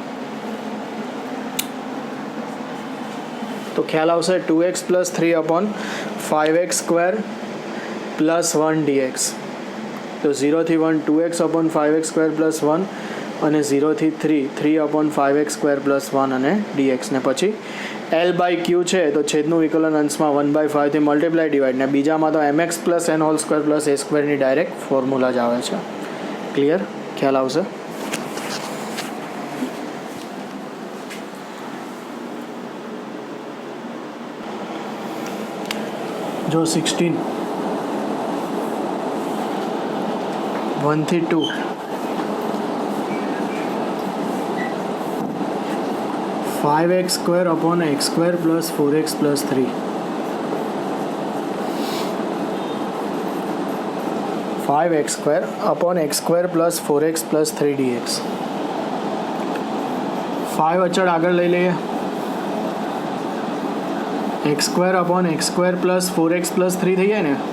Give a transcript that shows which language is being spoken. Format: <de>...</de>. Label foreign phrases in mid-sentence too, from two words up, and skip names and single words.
<gu>તો ખ્યાલ આવશે</gu> <en>2x plus 3 upon 5x square plus 1 dx.</en> <gu>તો 0 થી 1</gu> <en>2x upon 5x square plus 1</en> <gu>અને 0 થી</gu> <en>3 upon 5x square plus 1</en> <gu>અને dx. ને પછી L/Q છે તો છેદનું વિકલન અંશમાં 1/5 થી</gu> <en>multiply divide</en> <gu>ને બીજામાં તો</gu> <en>mx plus n whole square plus a square</en> <gu>ની</gu> <en>direct formula</en> <gu>જ આવે છે. ક્લિયર ખ્યાલ આવશે.</gu> <en>जो 16 1 થી 2 5x square upon x square plus 4x plus 3 5x square upon x square plus 4x plus 3 dx.</en> <gu>5 અચળ આગળ લઈ લઈએ</gu> <en>x square upon x square plus 4x plus 3</en> <gu>થઈ જાય ને.</gu>